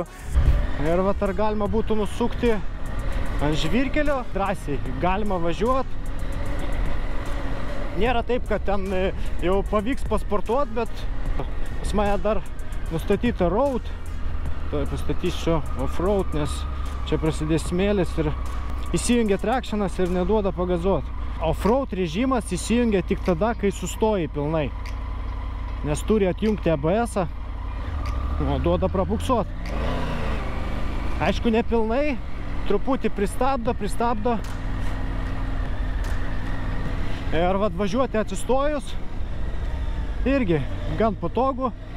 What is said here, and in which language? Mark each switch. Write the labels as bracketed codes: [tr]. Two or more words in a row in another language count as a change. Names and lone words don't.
[lt] Ir vat ar galima būtų nusukti ant žvyrkelio, drąsiai galima važiuoti. Nėra taip, kad ten jau pavyks pasportuoti, bet pas mane dar nustatyta road. Tai pastatysiu off-road, nes čia prasidės smėlis ir įsijungia trakšanas ir neduoda pagazuoti. Off-road režimas įsijungia tik tada, kai sustoji pilnai. Nes turi atjungti ABS-ą, duoda prapuksuoti. Aišku, ne pilnai, truputį pristabdo. Ir vat važiuoti atsistojus irgi gan patogu.